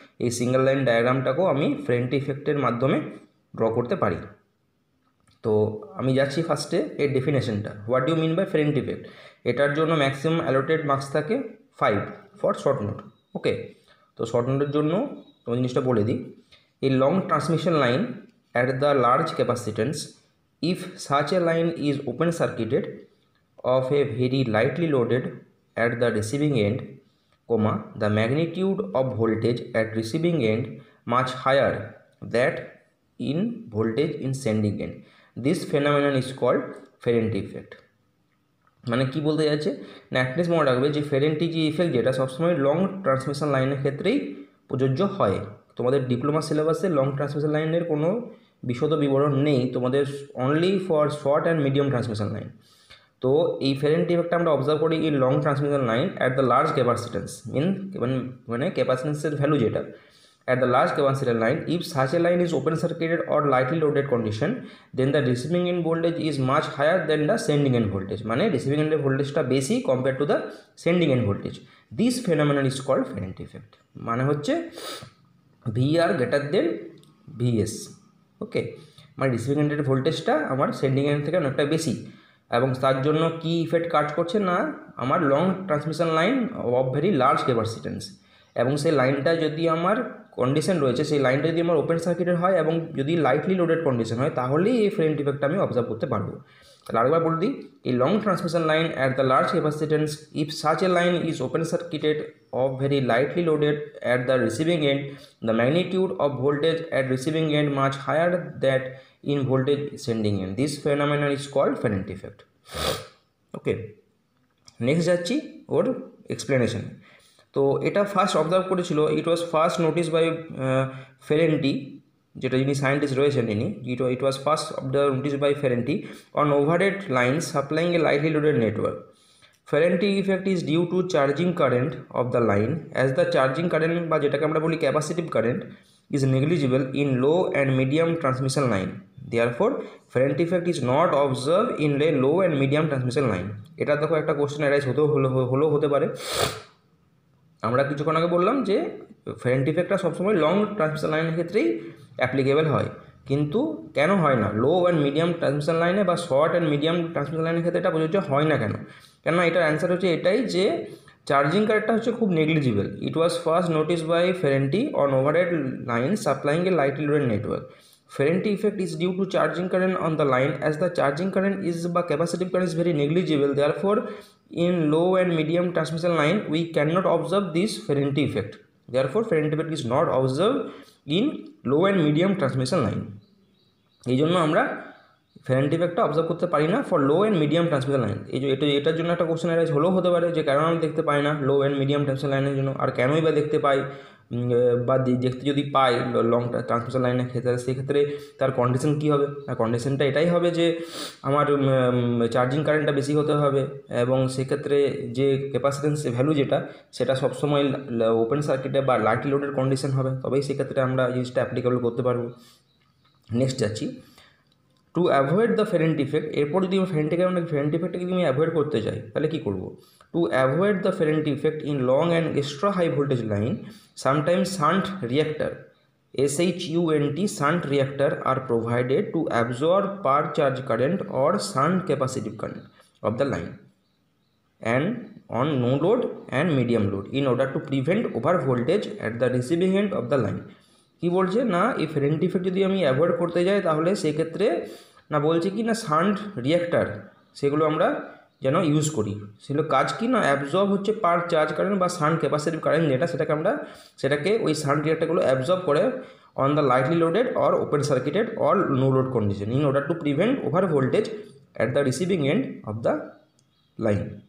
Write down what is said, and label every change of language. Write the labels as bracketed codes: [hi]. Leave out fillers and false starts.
[bn] এই single line ডায়াগ্রামটাকেও আমি ফেরেন্টি ইফেক্টের মাধ্যমে ড্র করতে পারি। তো আমি যাচ্ছি ফার্স্টে এর ডেফিনেশনটা, [en] What do mean by Ferranti effect. [bn] এটার জন্য ম্যাক্সিমাম অ্যালোটেড মার্কস থাকে 5 ফর শর্ট নোট। ওকে, তো শর্ট নোটের জন্য তোমার জিনিসটা বলে দিই। [en] A long transmission line at the large capacitance, if such a line is open circuited of a very lightly loaded at the receiving end, the magnitude of voltage at receiving end much higher than in voltage in sending end. This phenomenon is called Ferenty effect. [bn] মানে কি বলতে যাচ্ছে না, at least মনে রাখবে যে ফেরেন্টি যে effect যেটা সবসময় লং ট্রান্সমিশন লাইনের ক্ষেত্রেই প্রযোজ্য হয়। তোমাদের ডিপ্লোমা সিলেবাসে লং ট্রান্সমিশন লাইনের কোনো বিশদ বিবরণ নেই, তোমাদের [en] Only for short and medium transmission line. [bn] তো এই ফেরেন্টি ইফেক্টটা আমরা অবজার্ভ করি in long transmission line [en] at the large capacitance, [bn] মানে ক্যাপাসিটেন্সের ভ্যালু যেটা [en] at the large capacitor line. If such a line is open circuited or lightly loaded condition, then the receiving end voltage is much higher than the sending end voltage. [bn] মানে [en] receiving end ভোল্টেজটা বেশি compared to the sending end voltage. This phenomenon is called Ferenty effect. [bn] মানে হচ্ছে [en] VR greater than VS. [bn] ওকে, মানে receiving এন্ডের ভোল্টেজটা আমার sending and থেকে অনেকটা বেশি, এবং তার জন্য কি ইফেক্ট কাজ করছে না আমার [en] long transmission line of very large capacitance, [bn] এবং সেই লাইনটা যদি আমার কন্ডিশন রয়েছে সেই লাইনটা যদি আমার ওপেন সার্কিটেড হয় এবং যদি লাইটলি লোডেড কন্ডিশন হয়, তাহলেই এই ফেরেন্টি ইফেক্টটা আমি অবজার্ভ করতে পারবো। তাহলে আরেকবার বলে দিই, এই [en] Long transmission line at the large capacitance, if such a line is open circuited of very lightly loaded at the receiving end, the magnitude of voltage at receiving end much higher than in voltage sending end. This phenomenon is called Ferenty effect. [bn] Okay, next যাচ্ছি ওর explanation. [en] তো এটা first observe করেছিল, it was first notice by Ferranti, যেটা যিনি সায়েন্টিস্ট রয়েছেন ইনি, it was first observe notice by Ferranti on overhead lines supplying a lightly loaded network. Ferenty effect is due to charging current of the line, as the charging current [bn] বা যেটাকে আমরা বলি capacitive current [en] is negligible in low and medium transmission line. Therefore, Ferenty effect is not observed in a low and medium transmission line. [bn] এটা দেখো একটা question arise হতে পারে। আমরা কিছুক্ষণ আগে বললাম যে ফেরেন্টি ইফেক্টটা সবসময় লং ট্রান্সমিশন লাইনের ক্ষেত্রেই অ্যাপ্লিকেবল হয়, কিন্তু কেন হয় না লো অ্যান্ড মিডিয়াম ট্রান্সমিশন লাইনে বা শর্ট অ্যান্ড মিডিয়াম ট্রান্সমিশন লাইনের ক্ষেত্রে এটা প্রযোজ্য হয় না কেন? কেননা এটার অ্যান্সার হচ্ছে এটাই যে চার্জিং কারেন্টটা হচ্ছে খুব negligible. [en] It was first notice by Ferranti on overhead line supplying a lightly loaded network. Ferranti effect is due to charging current on the line, as the charging current is by capacitive current is very negligible. Therefore, in low and medium transmission line, we cannot observe this Ferranti effect. Therefore, Ferranti effect is not observed in low and medium transmission line. [bn] এই জন্য আমরা Ferranti effect observe করতে পারি না [en] For low and medium transmission line. [bn] এই যে এটার জন্য একটা কোশ্চেন অ্যারাইজ হলেও হতে পারে যে কারণ আমি দেখতে পাই না লো অ্যান্ড মিডিয়াম ট্রান্সমিশন লাইনের জন্য, আর কেনই বা দেখতে পাই বা দেখতে যদি পাই লং ট্রান্সমিশন লাইনের ক্ষেত্রে, সেক্ষেত্রে তার কন্ডিশন কী হবে? কন্ডিশনটা এটাই হবে যে আমার চার্জিং কারেন্টটা বেশি হতে হবে, এবং সেক্ষেত্রে যে ক্যাপাসিটেন্স ভ্যালু যেটা সেটা সবসময় ওপেন সার্কিটে বা লাইটলি লোডের কন্ডিশন হবে, তবেই সেক্ষেত্রে আমরা জিনিসটা অ্যাপ্লিকেবল করতে পারবো। নেক্সট যাচ্ছি, [en] To avoid the Ferranti effect। [bn] এরপর যদি আমি Ferranti effectকে যদি আমি অ্যাভয়েড করতে চাই তাহলে কী করবো? [en] To avoid the Ferranti effect in long and extra high voltage line, sometimes shunt reactor SHUNT shunt reactor are provided to absorb per charge current or shunt capacitive current of the line and on no load and medium load in order to prevent over voltage at the receiving end of the line। [bn] কি বলছে না এই Ferranti effect যদি আমি avoid করতে যাই তাহলে সেক্ষেত্রে না বলছে কি না শান্ট রিঅ্যাক্টার সেগুলো আমরা যেন ইউজ করি। সেগুলো কাজ কি না অ্যাবজর্ব হচ্ছে পার চার্জ কারেন্ট বা শান্ট ক্যাপাসিটিভ কারেন্ট যেটা সেটাকে ওই শান্ট রিঅ্যাক্টারগুলো অ্যাবজর্ব করে [en] On the lightly loaded or open circuited or no load condition in order to prevent over voltage at the receiving end of the line.